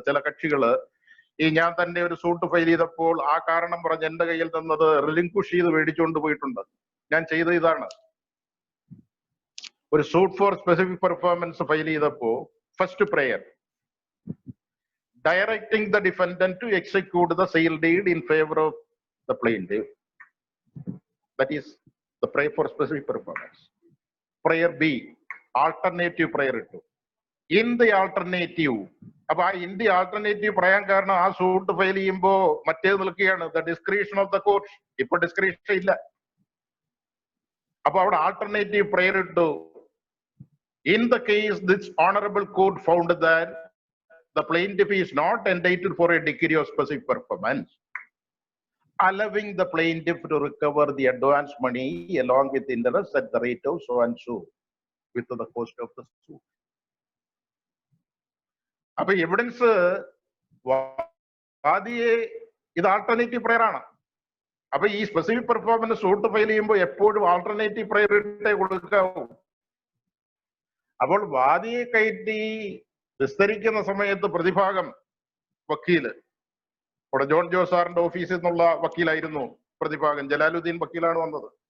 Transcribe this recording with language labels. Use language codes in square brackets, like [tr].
[ml] ചില കക്ഷികള് ഞാൻ തന്നെ ഒരു സൂട്ട് ഫയൽ ചെയ്തപ്പോൾ ആ കാരണം പറഞ്ഞ് എന്റെ കയ്യിൽ നിന്നത് റിലിങ്ക്വിഷ് ചെയ്ത് മേടിച്ചുകൊണ്ട് പോയിട്ടുണ്ട്. ഞാൻ ചെയ്ത ഇതാണ്, ഒരു [en] suit for specific performance [ml] file ചെയ്തപ്പോ [en] First prayer directing the defendant to execute the sale deed in favour of the plaintiff. That is the prayer for specific performance. Prayer B, alternative prayer to. In the alternative, [ml] അപ്പൊ [en] in the alternative [ml] പറയാൻ കാരണം ആ suit file ചെയ്യുമ്പോ മറ്റേത് നിൽക്കുകയാണ് [en] the discretion of the court. [ml] ഇപ്പൊ description ഇല്ല. അപ്പൊ അവിടെ ആൾട്ടർനേറ്റീവ് പ്രയർ ഇട്ടു. [en] In the case, this honorable court found that the plaintiff is not entitled for a degree of specific performance, allowing the plaintiff to recover the advance money along with interest at the rate of so and so with the cost of the suit. [ml] അപ്പൊ evidence വാദിയെ ഇത് alternative prayer ആണ്. അപ്പൊ ഈ specific performance suit file ചെയ്യുമ്പോൾ എപ്പോഴും alternative പ്രയറിറ്റി കൊടുക്കാവൂ. അപ്പോൾ വാദിയെ കയറ്റി വിസ്തരിക്കുന്ന സമയത്ത് പ്രതിഭാഗം വക്കീല്, ഇവിടെ ജോൺ ജോസ് സാറിന്റെ ഓഫീസിൽ നിന്നുള്ള വക്കീലായിരുന്നു പ്രതിഭാഗം, ജലാലുദ്ദീൻ വക്കീലാണ് വന്നത്.